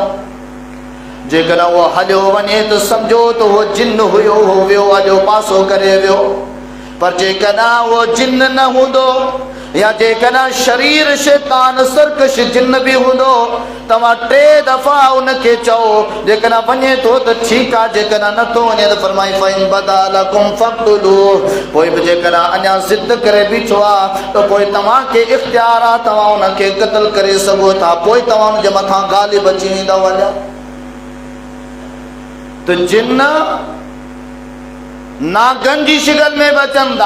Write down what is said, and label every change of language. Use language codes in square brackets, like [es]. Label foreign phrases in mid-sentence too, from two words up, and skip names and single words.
[sd] जेकॾहिं उहो हलियो वञे त सम्झो त उहो जिन हुयो उहो वियो हलियो पासो करे वियो। पर जेकॾहिं उहो जिन न हूंदो या जेकॾहिं शरीर शैतान सरकश जिन बि हूंदो तव्हां 3 दफ़ा उनखे चओ जेकॾहिं वञे थो त ठीकु आहे जेकॾहिं नथो वञे त फरमाई [ar] فإن بدا لكم فاقتلوه [sd] पोइ बि जेकॾहिं अञा ज़िद करे बीठो आहे त पोइ तव्हांखे इख़्तियार आहे तव्हां उनखे क़त्ल करे सघो था। पोइ तव्हां उनजे मथां ग़ालिब अची वेंदव वञा त जिन नागन जी शिकल में बचन था।